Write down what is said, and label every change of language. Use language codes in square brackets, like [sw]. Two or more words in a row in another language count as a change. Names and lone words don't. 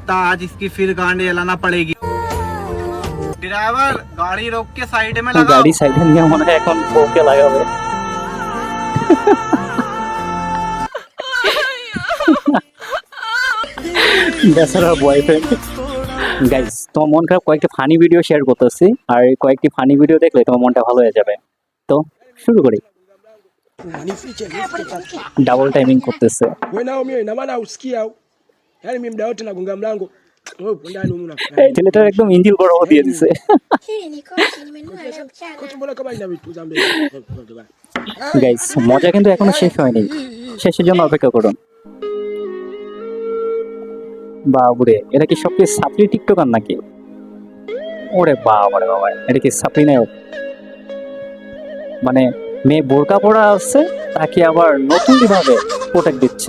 [hi] लगता है आज इसकी फिर गांड जलाना पड़ेगी। ड्राइवर गाड़ी रोक के साइड में लगाओ। [bn] গাড়ি সাইডে নিয়ে মনে হয় এখন বউকে লাগাবে। বেচারা বয়ফ্রেন্ড। গাইস, তোমার মন খারাপ কয়েকটি [en] funny video [bn] শেয়ার করতেছি, আর কয়েকটি [en] funny video [bn] দেখলে তোমার mনটা ভালো হয়ে যাবে। তো শুরু করি। [en] double timing [bn] করতেছে। [sw] Wewe nao mimi ina maana usikia au? Yaani mimi muda wote nagonga mlango. Wewe uko ndani huko [bn] এই ছেলেটার একদম ইঞ্জিল বড় দিয়ে দিছে। [sw] Hii ni kochi nimenunua leo mchana. Kocha mbona kama ina vitu za mbele. [bn] গাইস, মজা কিন্তু এখনো শেষ হয়নি, শেষের জন্য অপেক্ষা করুন। বাবুরে, এটা কি সব কি সাপ্লি টিকটকার নাকি? ওরে বাবারে বাবা, এটা কি সাপ্লি নায়ক? মানে মেয়ে বোরকা পরা আছে, তাকে আবার নতুন ভাবে প্রোটেক্ট দিচ্ছে।